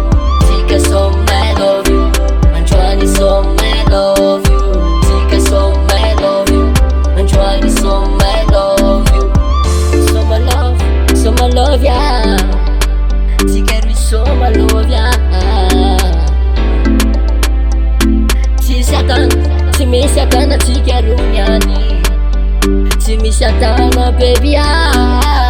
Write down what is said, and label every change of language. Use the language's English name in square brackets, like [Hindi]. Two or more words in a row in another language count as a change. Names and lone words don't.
[Malagasy] Tika som [English] I love you, Antoine som I love you. [Malagasy] Tika som [English] I love you, Antoine som I love you. Som I love ya, [Malagasy] tika ry som [English] I love ya. [Malagasy] Tsy misy atana tsika ro niany, tsy misy atana baby ah.